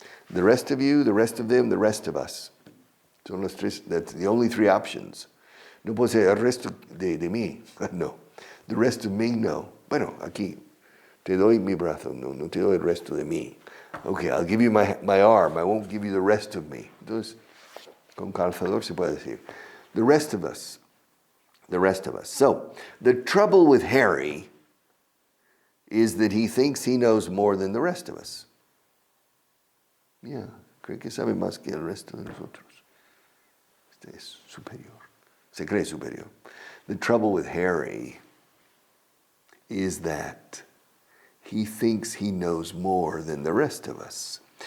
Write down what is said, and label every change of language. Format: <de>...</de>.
<en>The rest of you, the rest of them, the rest of us.</en> <es>Son los tres,</es> <en>that's the only three options.</en> <es>No puedo decir el resto de mí. No.</es> <en>The rest of me,</en> <es>no. Bueno, aquí, te doy mi brazo. No te doy el resto de mí.</es> <en>Okay, I'll give you my arm. I won't give you the rest of me.</en> <es>Entonces, con calzador se puede decir.</es> <en>The rest of us. The rest of us. So, the trouble with Harry is that he thinks he knows more than the rest of us. Yeah,</en> <es>Cree que sabe más que el resto de nosotros. Este es superior. Se cree superior.</es> <en>The trouble with Harry is that he thinks he knows more than the rest of us.</en>